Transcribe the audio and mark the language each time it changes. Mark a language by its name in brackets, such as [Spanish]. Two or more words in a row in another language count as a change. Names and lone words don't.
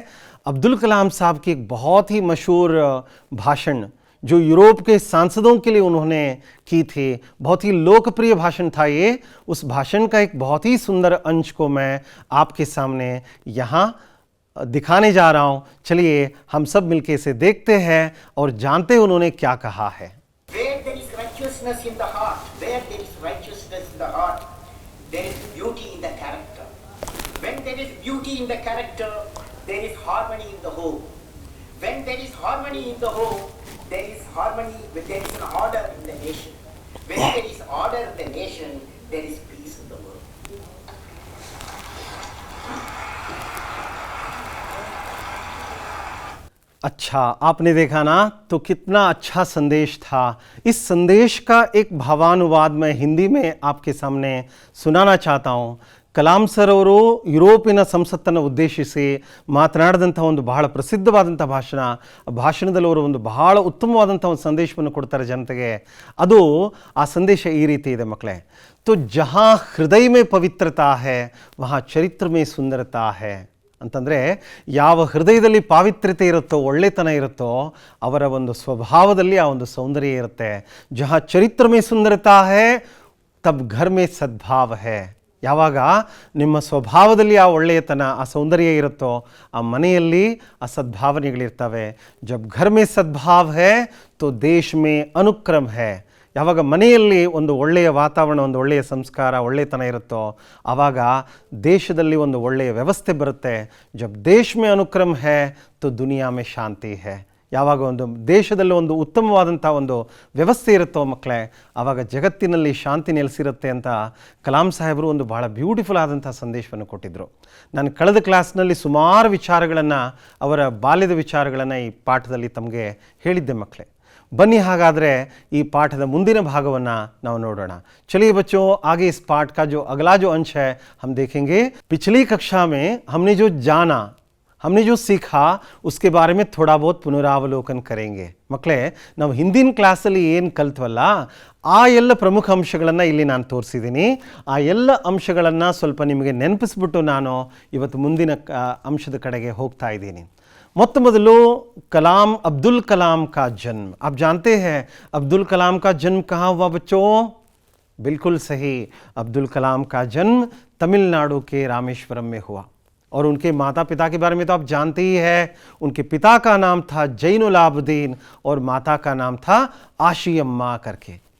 [Hindi] अब्दुल कलाम साहब की एक बहुत ही मशहूर भाषण जो यूरोप के सांसदों के लिए उन्होंने की थी, बहुत ही लोकप्रिय भाषण था ये। उस भाषण का एक बहुत ही सुंदर अंश को मैं आपके सामने यहाँ दिखाने जा रहा हूँ। चलिए, हम सब मिलकर इसे देखते हैं और जानते हैं उन्होंने क्या कहा है। [English] Where there is righteousness in the heart, where there is righteousness in the heart, there is beauty in the character. When there is beauty in the character, there is harmony in the home. When there is harmony in the home, there is harmony, there is an order in the nation. When there is order in the nation, there is peace in the world. [Hindi] अच्छा, आपने देखा ना, तो कितना अच्छा संदेश था। इस संदेश का एक भावानुवाद मैं हिंदी में आपके सामने सुनाना चाहता हूं। [Kannada] ಕಲಾಂ ಸರ್ ಅವರು ಯುರೋಪಿನ ಸಂಸತ್ತನ್ನು ಉದ್ದೇಶಿಸಿ ಮಾತನಾಡಿದಂಥ ಒಂದು ಬಹಳ ಪ್ರಸಿದ್ಧವಾದಂಥ ಭಾಷಣದಲ್ಲಿ ಅವರು ಒಂದು ಬಹಳ ಉತ್ತಮವಾದಂಥ ಒಂದು ಸಂದೇಶವನ್ನು ಕೊಡ್ತಾರೆ ಜನತೆಗೆ. ಅದು ಆ ಸಂದೇಶ ಈ ರೀತಿ ಇದೆ ಮಕ್ಕಳೇ. [Hindi] तो जहाँ हृदय में पवित्रता है वहाँ चरित्र में सुंदरता है [Kannada] ಅಂತಂದರೆ, ಯಾವ ಹೃದಯದಲ್ಲಿ ಪಾವಿತ್ರ್ಯತೆ ಇರುತ್ತೋ, ಒಳ್ಳೆತನ ಇರುತ್ತೋ, ಅವರ ಒಂದು ಸ್ವಭಾವದಲ್ಲಿ ಆ ಒಂದು ಸೌಂದರ್ಯ ಇರುತ್ತೆ. [Hindi] ಜहाँ ಚರಿತ್ರ में सुंदरता है तब घर में सद्भाव है. [Kannada] ಯಾವಾಗ ನಿಮ್ಮ ಸ್ವಭಾವದಲ್ಲಿ ಆ ಒಳ್ಳೆಯತನ, ಆ ಸೌಂದರ್ಯ ಇರುತ್ತೋ, ಆ ಮನೆಯಲ್ಲಿ ಆ ಸದ್ಭಾವನೆಗಳಿರ್ತವೆ. [Hindi] जब घर में सद्भाव है तो देश में अनुक्रम है. [Kannada] ಯಾವಾಗ ಮನೆಯಲ್ಲಿ ಒಂದು ಒಳ್ಳೆಯ ವಾತಾವರಣ, ಒಂದು ಒಳ್ಳೆಯ ಸಂಸ್ಕಾರ, ಒಳ್ಳೆಯತನ ಇರುತ್ತೋ, ಆವಾಗ ದೇಶದಲ್ಲಿ ಒಂದು ಒಳ್ಳೆಯ ವ್ಯವಸ್ಥೆ ಬರುತ್ತೆ. [Hindi] जब देश में अनुक्रम है तो दुनिया में शांति है. [Kannada] ಯಾವಾಗ ಒಂದು ದೇಶದಲ್ಲಿ ಒಂದು ಉತ್ತಮವಾದಂಥ ಒಂದು ವ್ಯವಸ್ಥೆ ಇರುತ್ತೋ ಮಕ್ಕಳೇ, ಆವಾಗ ಜಗತ್ತಿನಲ್ಲಿ ಶಾಂತಿ ನೆಲೆಸಿರುತ್ತೆ ಅಂತ ಕಲಾಂ ಸಾಹೇಬರು ಒಂದು ಭಾಳ ಬ್ಯೂಟಿಫುಲ್ ಆದಂಥ ಸಂದೇಶವನ್ನು ಕೊಟ್ಟಿದ್ದರು. ನಾನು ಕಳೆದ ಕ್ಲಾಸ್ನಲ್ಲಿ ಸುಮಾರು ವಿಚಾರಗಳನ್ನು, ಅವರ ಬಾಲ್ಯದ ವಿಚಾರಗಳನ್ನು ಈ ಪಾಠದಲ್ಲಿ ತಮಗೆ ಹೇಳಿದ್ದೆ ಮಕ್ಕಳೇ. ಬನ್ನಿ ಹಾಗಾದ್ರೆ ಈ पाठದ ಮುಂದಿನ ಭಾಗವನ್ನು ನಾವು ನೋಡೋಣ. [Hindi] चलिए बच्चों, आगे इस पाठ का जो अगला जो अंश है हम देखेंगे. पिछली कक्षा में हमने जो जाना, हमने जो सीखा, उसके बारे में थोड़ा बहुत पुनरावलोकन करेंगे. [Kannada] ಮಕ್ಕಳೇ, ನಾವು ಹಿಂದಿನ ಕ್ಲಾಸಲ್ಲಿ ಏನು ಕಲ್ತ್ವಲ್ಲ, ಆ ಎಲ್ಲ ಪ್ರಮುಖ ಅಂಶಗಳನ್ನು ಇಲ್ಲಿ ನಾನು ತೋರಿಸಿದ್ದೀನಿ. ಆ ಎಲ್ಲ ಅಂಶಗಳನ್ನು ಸ್ವಲ್ಪ ನಿಮಗೆ ನೆನಪಿಸ್ಬಿಟ್ಟು ನಾನು ಇವತ್ತು ಮುಂದಿನ ಅಂಶದ ಕಡೆಗೆ ಹೋಗ್ತಾ ಇದ್ದೀನಿ. ಮೊತ್ತ ಮೊದಲು [Hindi] कलाम अब्दुल कलाम का जन्म. आप जानते हैं अब्दुल कलाम का जन्म कहाँ हुआ बच्चों? बिल्कुल सही, अब्दुल कलाम का जन्म तमिलनाडु के रामेश्वरम में हुआ. और उनके माता पिता के बारे में तो आप जानते ही हैं. उनके पिता का नाम था जैनुलाब्दीन और माता का नाम था आशियम्मा करके.